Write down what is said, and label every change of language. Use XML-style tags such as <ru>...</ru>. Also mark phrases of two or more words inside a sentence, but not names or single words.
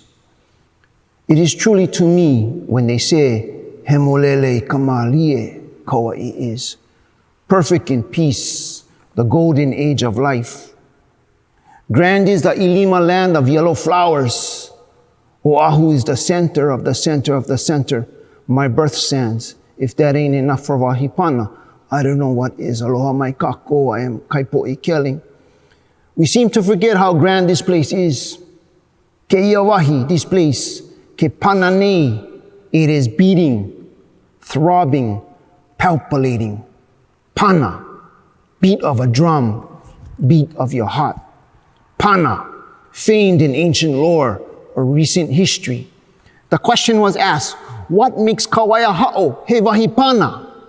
<en>It is truly to me when they say,</en> <haw>Hemolele Kamalie</haw> <en>Kauai is, perfect in peace, the golden age of life. Grand is the Ilima land of yellow flowers. Oahu is the center of the center of the center, my birth sands. If that ain't enough for</en> <haw>Wahi Pana,</haw> <en>I don't know what is.</en> <haw>Aloha mai kako,</haw> <en>I am Kaipoʻi Kelling. We seem to forget how grand this place is.</en> <haw>Ke Wahi,</haw> <en>this place.</en> <haw>Ke Pana nei,</haw> <en>it is beating, throbbing, palpitating. Pana, beat of a drum, beat of your heart. Pana, famed in ancient lore or recent history. The question was asked, what makes Kawaiahao</en> <haw>he Wahi Pana?</haw>